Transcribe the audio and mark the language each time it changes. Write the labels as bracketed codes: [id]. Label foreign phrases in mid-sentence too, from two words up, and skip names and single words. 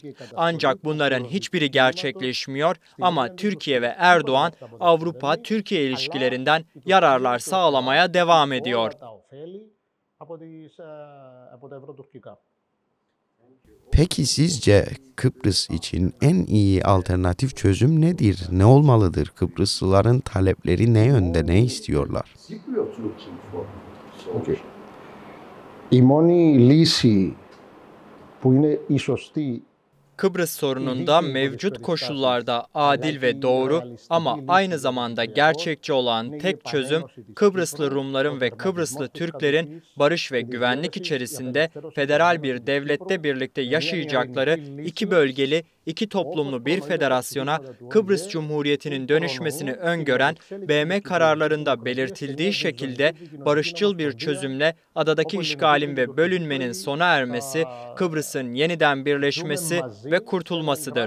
[tr] Ancak bunların hiçbiri gerçekleşmiyor ama Türkiye ve Erdoğan Avrupa-Türkiye ilişkilerinden yararlar sağlamaya devam ediyor. Peki sizce Kıbrıs için en iyi alternatif çözüm nedir? Ne olmalıdır? Kıbrıslıların talepleri ne yönde, ne istiyorlar? [el] Η μόνη λύση που είναι η σωστή [tr] Kıbrıs sorununda mevcut koşullarda adil ve doğru ama aynı zamanda gerçekçi olan tek çözüm Kıbrıslı Rumların ve Kıbrıslı Türklerin barış ve güvenlik içerisinde federal bir devlette birlikte yaşayacakları iki bölgeli, iki toplumlu bir federasyona Kıbrıs Cumhuriyeti'nin dönüşmesini öngören BM kararlarında belirtildiği şekilde barışçıl bir çözümle adadaki işgalin ve bölünmenin sona ermesi, Kıbrıs'ın yeniden birleşmesi ve kurtulmasıdır.